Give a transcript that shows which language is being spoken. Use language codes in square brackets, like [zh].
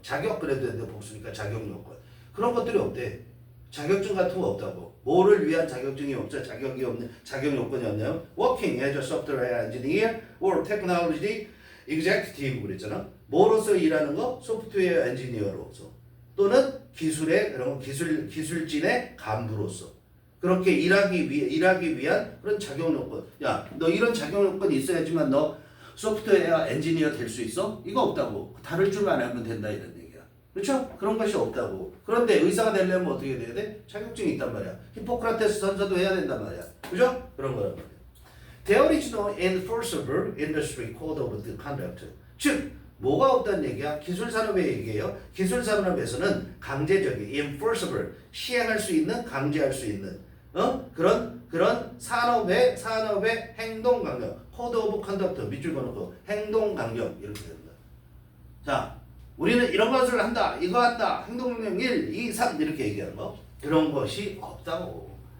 [ko] 자격 그래도 되는데 복수니까 자격 요건 그런 것들이 없대. 자격증 같은 거 없다고. 뭐를 위한 자격증이 없죠? 자격 요건이 없냐면 [en] working as a software engineer or technology executive [ko] 그랬잖아. 뭐로서 일하는 거? 소프트웨어 엔지니어로서 또는 그런 기술진의 간부로서 그렇게 일하기 위한 그런 자격 요건. 야, 너 이런 자격 요건이 있어야지만 너 소프트웨어 엔지니어 될 수 있어? 이거 없다고. 다룰 줄만 알면 된다 이런 얘기야. 그렇죠? 그런 것이 없다고. 그런데 의사가 되려면 어떻게 돼야 돼? 자격증이 있단 말이야. 히포크라테스 선서도 해야 된단 말이야. 그죠? 그런 거란 말이야. [en] There is no enforceable industry code of conduct. [ko] 즉 뭐가 없다는 얘기야? 기술 산업의 얘기예요. 기술 산업에서는 강제적인 enforceable 시행할 수 있는 강제할 수 있는 그런 산업의 행동 강령 code of conduct 밑줄 그어놓고 행동 강령 이렇게 됩니다. 자, 우리는 이런 것을 한다, 이거 한다, 행동 강령 1, 2, 3 이렇게 얘기하는 거 그런 것이 없다고.